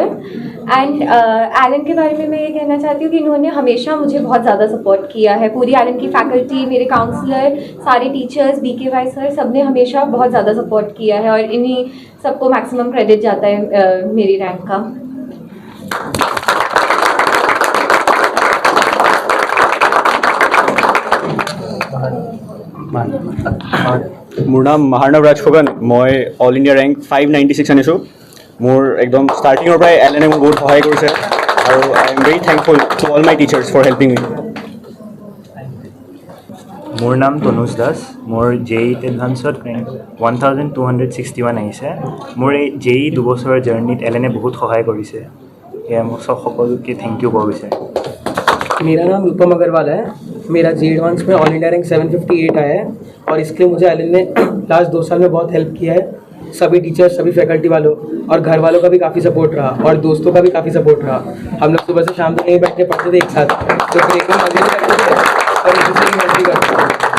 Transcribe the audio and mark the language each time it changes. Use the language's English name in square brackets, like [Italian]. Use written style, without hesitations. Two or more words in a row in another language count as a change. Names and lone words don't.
[Hindi] एंड एलन के बारे में मैं ये कहना चाहती हूँ कि इन्होंने हमेशा मुझे बहुत ज़्यादा सपोर्ट किया है। पूरी एलन की फैकल्टी, मेरे काउंसलर, सारे टीचर्स, BKY सर, सब ने हमेशा बहुत ज़्यादा सपोर्ट किया है और इन्हीं सबको [English] maximum credit [Hindi] जाता है मेरी रैंक का। [Assamese] মোৰ নাম মহাৰ্ণৱ ৰাজ ফুকন। মই [English] All India Rank [Assamese] 596 আনিছোঁ। মোৰ একদম ষ্টাৰ্টিঙৰ পৰাই এলেনে মোক বহুত সহায় কৰিছে আৰু [English] I am very thankful to all my teachers for helping me. [Assamese] মোৰ নাম তনুজ দাস। মোৰ JEE এডভান্সত ৰেংক 1261 আহিছে। মোৰ এই JEE 2 বছৰৰ জাৰ্ণিত এলেনে বহুত সহায় কৰিছে। এয়া মোক সকলোকে [English] thank you [Assamese] ক'ব বিচাৰে। [Hindi] मेरा नाम रूपम अग्रवाल है। मेरा JEE एडवांस में [English] All India Rank [Hindi] 758 आया है और इसके लिए मुझे एलन ने लास्ट 2 साल में बहुत हेल्प किया है। सभी टीचर्स, सभी फैकल्टी वालों और घर वालों का भी काफ़ी सपोर्ट रहा और दोस्तों का भी काफ़ी सपोर्ट रहा। हम लोग सुबह से शाम तक यहीं बैठ के पढ़ते थे एक साथ, तो फिर एकदम मजे भी करते थे और एक दूसरे की हेल्प भी करते थे।